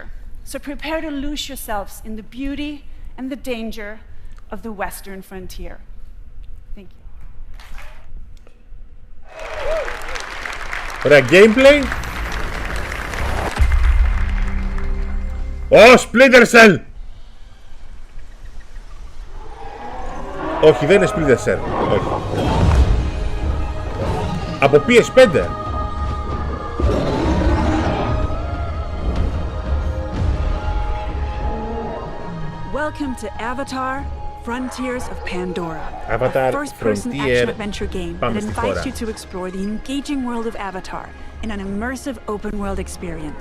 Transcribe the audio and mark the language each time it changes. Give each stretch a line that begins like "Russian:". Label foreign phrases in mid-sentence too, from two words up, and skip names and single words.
English: So prepare to lose yourselves in the beauty and the danger of the Western frontier. Thank you.
Greek: Ωραία, gameplay. Splinter Cell! Όχι, δεν είναι Splinter Cell. Όχι. Από PS5.
English: Welcome to Avatar: Frontiers of Pandora, Avatar: a first-person action-adventure game that invites you to explore the engaging world of Avatar in an immersive open-world experience.